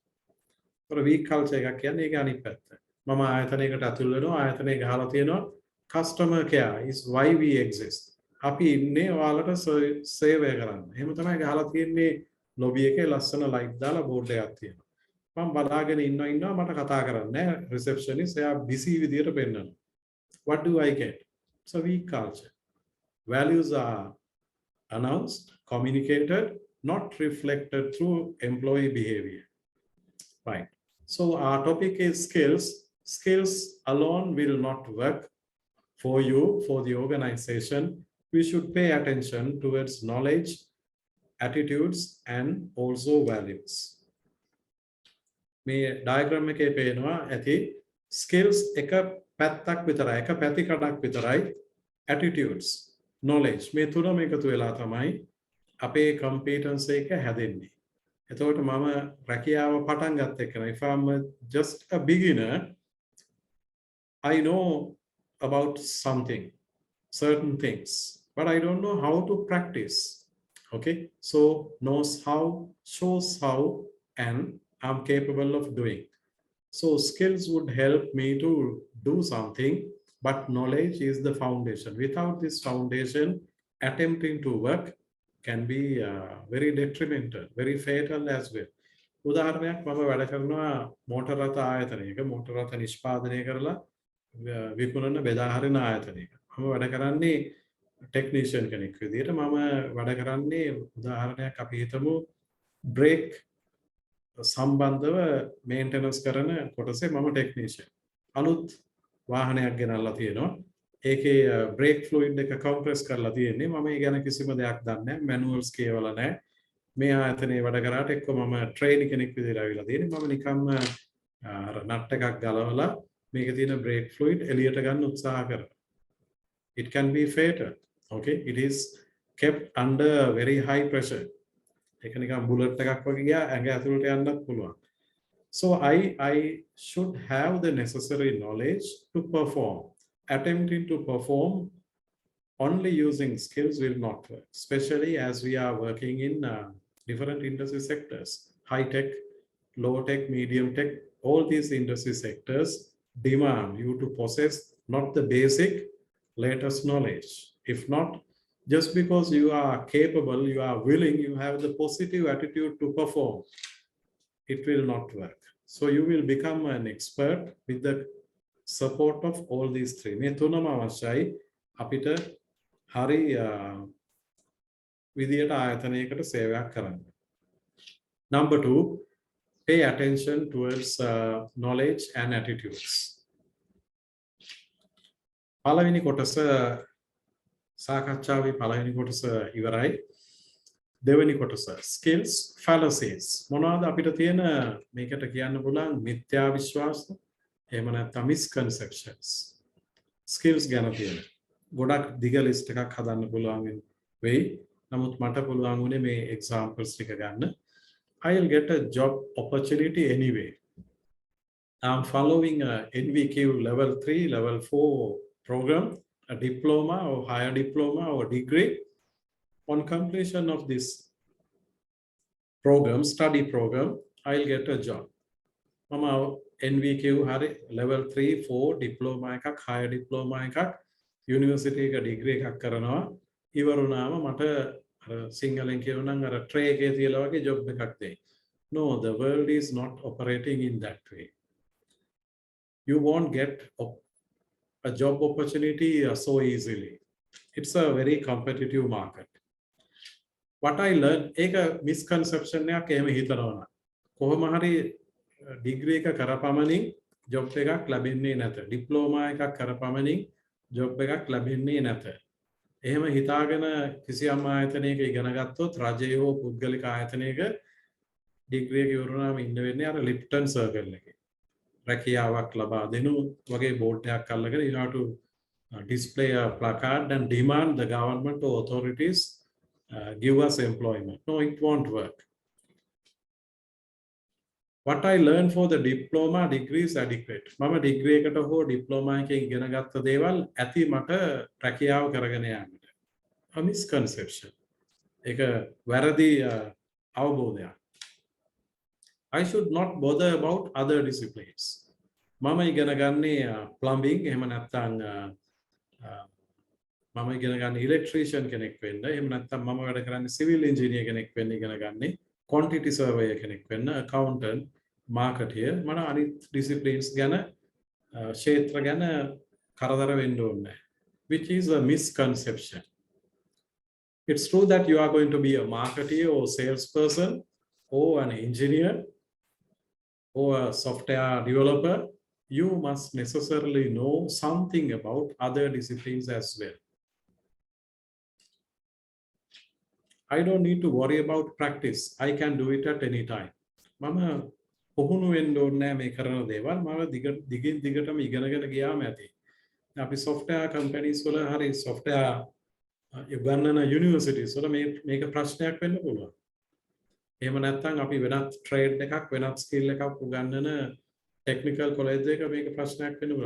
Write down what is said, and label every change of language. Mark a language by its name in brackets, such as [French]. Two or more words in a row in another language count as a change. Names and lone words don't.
[Sinhala] ඒතර [English] weak culture [Sinhala] එකක් කියන්නේ ඒක අනිත් පැත්ත. මම ආයතනයකට ඇතුල් වෙනවා ආයතනයේ ගහලා තියෙනවා [English] customer care is why we exist. [Sinhala] අපි ඉන්නේ ඔයාලට සේවය කරන්න. එහෙම තමයි ගහලා තියෙන්නේ lobby එකේ ලස්සන light දාලා board එකක් තියෙනවා. මම බලාගෙන ඉන්නවා මට කතා කරන්න නැහැ receptionist එයා busy විදියට පෙන්නනවා. [English] What do I get? So weak culture. Values are announced, communicated, not reflected through employee behavior. Right. So our topic is skills. Skills alone will not work for you, for the organization. We should pay attention towards knowledge, attitudes, and also values. [Sinhala] මේ diagram එකේ පේනවා ඇති skills එක පැත්තක් විතරයි, එක පැතිකඩක් විතරයි. [English] Attitudes, knowledge [Sinhala] මේ තුනම එකතු වෙලා තමයි අපේ competence එක හැදෙන්නේ. එතකොට මම රැකියාව පටන් ගත්ත එකන [English] if I'm just a beginner, I know about something, certain things, but I don't know how to practice. Okay, so knows how, shows how, and I'm capable of doing. So skills would help me to do something, but knowledge is the foundation. Without this foundation, attempting to work can be very detrimental, very fatal as well. [Sinhala] උදාහරණයක් මම වැඩ කරනවා මෝටර රථ ආයතනයක මෝටර රථ නිෂ්පාදනය කරලා විකුණන බෙදා හරින ආයතනයක. මම වැඩ කරන්නේ ටෙක්නීෂියන් කෙනෙක් විදිහට. මම වැඩ කරන්නේ උදාහරණයක් අපි හිතමු බ්‍රේක් සම්බන්ධව මේන්ටනන්ස් කරන කොටසේ මම ටෙක්නීෂියන්. අලුත් වාහනයක් ගෙනල්ලා තියෙනවා. ඒකේ [English] brake fluid [Sinhala] එක කම්ප්‍රෙස් කරලා තියෙන්නේ. මම ඒ ගැන කිසිම දෙයක් දන්නේ නැහැ. මැනුවල්ස් කියවලා නැහැ. මේ ආයතනයේ වැඩ කරාට එක්ක මම ට්‍රේනි කෙනෙක් විදිහට ආවිලා තියෙන්නේ. මම නිකම්ම නට් එකක් ගලවලා මේකේ තියෙන [English] brake fluid [Sinhala] එළියට ගන්න උත්සාහ කරනවා. [English] It can be fatal. Okay, it is kept under very high pressure. [Sinhala] ඒක නිකන් බුලට් එකක් වගේ ගියා ඇඟ ඇතුළට යන්නත් පුළුවන්. [English] So I should have the necessary knowledge to perform. Attempting to perform only using skills will not work, especially as we are working in different industry sectors, high tech, low tech, medium tech, all these industry sectors demand you to possess not the basic latest knowledge. If not, just because you are capable, you are willing, you have the positive attitude to perform, it will not work. So you will become an expert with the support of all these three. [Sinhala] මේ තුනම අවශ්‍යයි අපිට හරි විදියට ආයතනයකට සේවයක් කරන්න. [English] Number 2, pay attention towards knowledge and attitudes. [Sinhala] පළවෙනි කොටස සාකච්ඡාවේ පළවෙනි කොටස ඉවරයි. දෙවෙනි කොටස [English] skills fallacies. [Sinhala] මොනවාද අපිට තියෙන මේකට කියන්න පුළුවන් මිත්‍යා විශ්වාස එහෙම නැත්නම් misconceptions. skills ගැන තියෙන ගොඩක් දිග ලිස්ට් එකක් හදන්න පුළුවන් වෙයි. නමුත් මට පුළුවන් උනේ මේ examples ටික ගන්න. [English] I'll get a job opportunity anyway. I'm following a NVQ level 3, level 4 program, a diploma or higher diploma or degree. On completion of this program, study program, I'll get a job. [Sinhala] Mama NVQ hari [English] level 3, 4 diploma [Sinhala] එකක්, [English] higher diploma [Sinhala] එකක්, university එක degree එකක් කරනවා. ඉවරුනාම මට සිංහලෙන් කියනනම් අර tray එකේ තියලා වගේ job එකක් දෙයි. [English] No, the world is not operating in that way. You won't get a job opportunity so easily. It's a very competitive market. What I learned, [Sinhala] ඒක misconception එකක් එහෙම හිතනවා. කොහොම හරි degree එක කරපමණින් job එකක් ලැබෙන්නේ නැත. diploma එකක් කරපමණින් job එකක් ලැබෙන්නේ නැත. එහෙම හිතාගෙන කිසියම් ආයතනයක ඉගෙන ගත්තොත් රජයේ හෝ පුද්ගලික ආයතනයක degree එක ඉවරුනාම ඉන්න වෙන්නේ අර Lipton circle එකේ. රැකියාවක් ලබා දෙනු වගේ board එකක් අල්ලගෙන [English] you have to display a placard and demand the government or authorities give us employment. No, it won't work. What I learned for the diploma degree is adequate. [Sinhala] මම degree එකට හෝ diploma එකකින් ඉගෙන ගත්ත දේවල් ඇති මට රැකියාව කරගෙන යන්නට. [English] A misconception. [Sinhala] ඒක වැරදි අවබෝධයක්. [English] I should not bother about other disciplines. [Sinhala] මම ඉගෙන ගන්නේ plumbing එහෙම නැත්නම් මම ඉගෙන ගන්න electrician කෙනෙක් වෙන්න එහෙම නැත්නම් මම වැඩ කරන්නේ [English] civil engineer [Sinhala] කෙනෙක් වෙන්න ඉගෙන ගන්නේ [English] quantity surveyor [Sinhala] කෙනෙක් වෙන්න [English] accountant marketeer [Sinhala] මම අනිත් disciplines ගැන ක්ෂේත්‍ර ගැන කරදර වෙන්න ඕනේ [English] which is a misconception. It's true that you are going to be a marketeer or salesperson or an engineer or a software developer. You must necessarily know something about other disciplines as well. I don't need to worry about practice. I can do it at any time. [Sinhala] මම පුහුණු වෙන්න ඕනේ මේ කරන දේවල් මම දිගින් දිගටම ඉගෙනගෙන ගියාම ඇති. අපි [English] software companies [Sinhala] වල හරි software උගන්වන universities වල මේක ප්‍රශ්නයක් වෙන්න පුළුවන්. එහෙම නැත්නම් අපි වෙනත් trade එකක් වෙනත් skill එකක් උගන්වන [English] technical college [Sinhala] එක මේක ප්‍රශ්නයක් වෙන්න පුළුවන්.